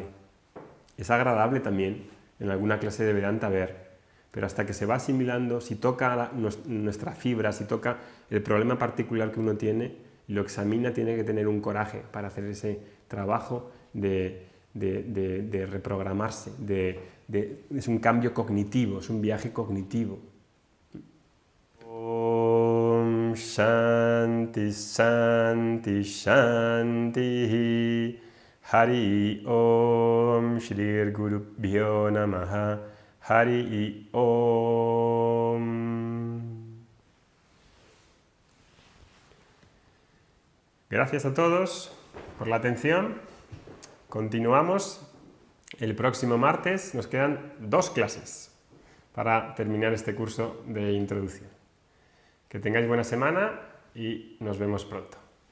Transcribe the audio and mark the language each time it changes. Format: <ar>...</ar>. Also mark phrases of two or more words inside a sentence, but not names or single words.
<es>Es agradable también en alguna clase de Vedanta ver, pero hasta que se va asimilando, si toca nuestra fibra, si toca el problema particular que uno tiene, lo examina, tiene que tener un coraje para hacer ese trabajo de reprogramarse, es un cambio cognitivo, es un viaje cognitivo.</es> <sa>Om Shanti Shanti Shanti Hari Om Shri Gurubhyo Namaha Hari Om.</sa> <es>Gracias a todos por la atención. Continuamos el próximo martes. Nos quedan 2 clases para terminar este curso de introducción. Que tengáis buena semana y nos vemos pronto.</es>